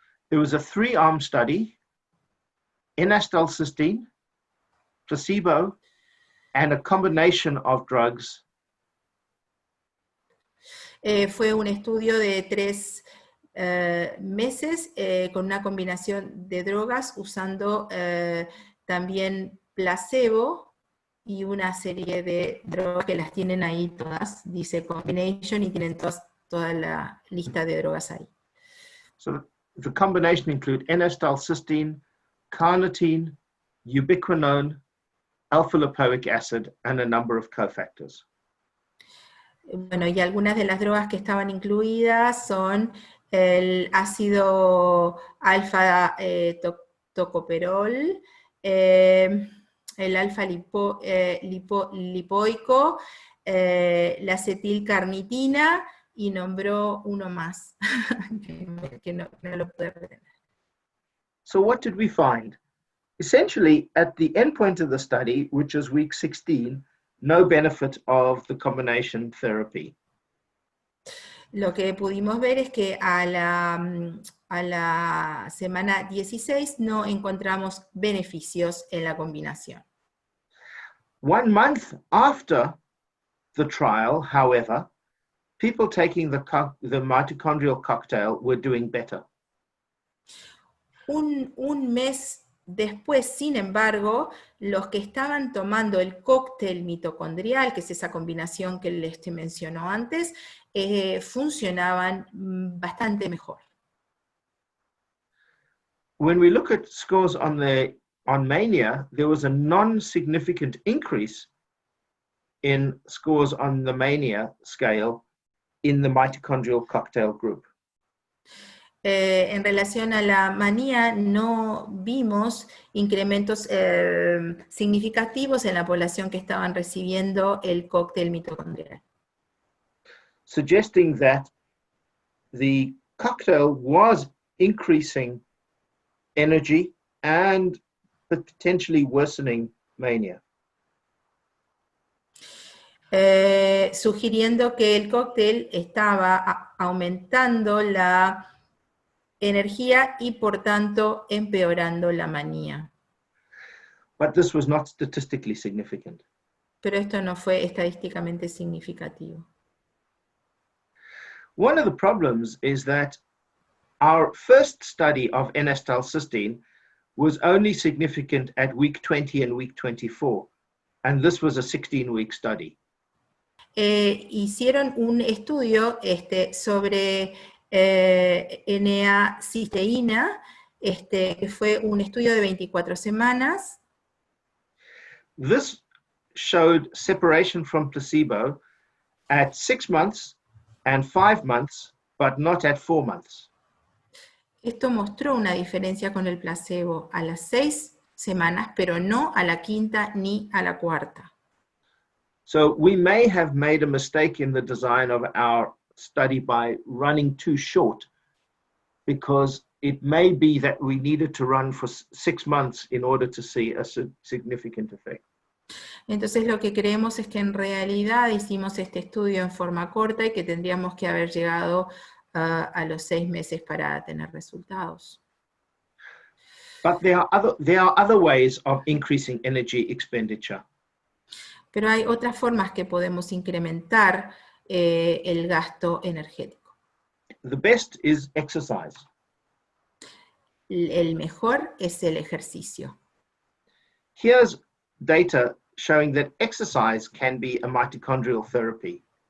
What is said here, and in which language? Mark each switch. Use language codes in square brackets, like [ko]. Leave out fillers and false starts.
[en] It was a 3-arm study, N-acetylcysteine, placebo, and a combination of drugs. [es] Fue un estudio de 3 meses con una combinación de drogas usando también placebo y una serie de drogas que las tienen ahí todas, dice combination, y tienen toda la lista de drogas ahí. [en] So the combination include N-acetylcysteine, carnitine, ubiquinone, alpha-lipoic acid, and a number of cofactors. [es] Bueno, y algunas de las drogas que estaban incluidas son el ácido alfa-tocoperol, el alfa-lipoico, la acetilcarnitina, y nombró uno más, que no lo pude retener. [en] So what did we find? Essentially, at the endpoint of the study, which is week 16, no benefit of the combination therapy. [es] Lo que pudimos ver es que a la semana 16 no encontramos beneficios en la combinación. [en] 1 month after the trial, however, people taking the mitochondrial cocktail were doing better. [es] Un mes después, sin embargo, los que estaban tomando el cóctel mitocondrial, que es esa combinación que les mencionó antes, funcionaban bastante mejor. [en] when we look at scores on mania, there was a non-significant increase in scores on the mania scale in the mitochondrial cocktail group. [es] En relación a la manía, no vimos incrementos significativos en la población que estaban recibiendo el cóctel mitocondrial, [en] suggesting that the cocktail was increasing energy and potentially worsening mania. [es] Sugiriendo que el cóctel estaba aumentando la energía y por tanto empeorando la manía. [en] But this was not statistically significant. [es] Pero esto no fue estadísticamente significativo. [en] One of the problems is that our first study of N-acetylcysteine was only significant at week 20 and week 24, and this was a 16-week study. [es] Hicieron un estudio sobre N-cisteína, que fue un estudio de 24 semanas. [en] This showed separation from placebo at 6 months and 5 months, but not at 4 months. [es] Esto mostró una diferencia con el placebo a las 6 semanas, pero no a la quinta ni a la cuarta. [en] So we may have made a mistake in the design of our study by running too short, because it may be that we needed to run for 6 months in order to see a significant effect. [es] Entonces lo que creemos es que en realidad hicimos este estudio en forma corta y que tendríamos que haber llegado a los 6 meses para tener resultados. [en] But there are other ways of increasing energy expenditure. [es] Pero hay otras formas que podemos incrementar el gasto energético. [en] The best is exercise. [es] El mejor es el ejercicio. [en] Here's data showing that exercise can be a mitochondrial therapy.